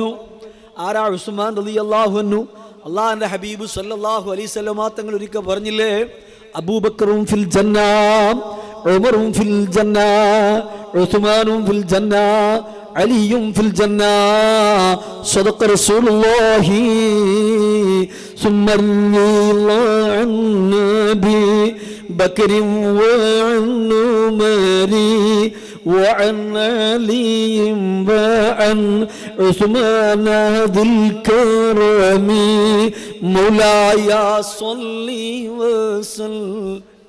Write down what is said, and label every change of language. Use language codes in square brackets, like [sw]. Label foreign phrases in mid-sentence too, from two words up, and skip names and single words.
[ml] ആരാ ഉസ്മാൻ [ar] رضي الله عنه? [ml] അല്ലാഹുവിന്റെ ഹബീബ് [ar] صلى الله عليه وسلم [ml] തങ്ങൾ ഒരിക്കൽ പറഞ്ഞില്ലേ, അബൂബക്കറും [ar] في الجنة, [ml] ഉമറും [ar] في الجنة, [ml] ഉസ്മാനും [ar] في الجنة, [ml] അലിയും [ar] في الجنة. صدق رسول الله ثم عن نبي بكر وعن عمر وعن علي وعن عثمان ذي الكرم مولاي صل وسلم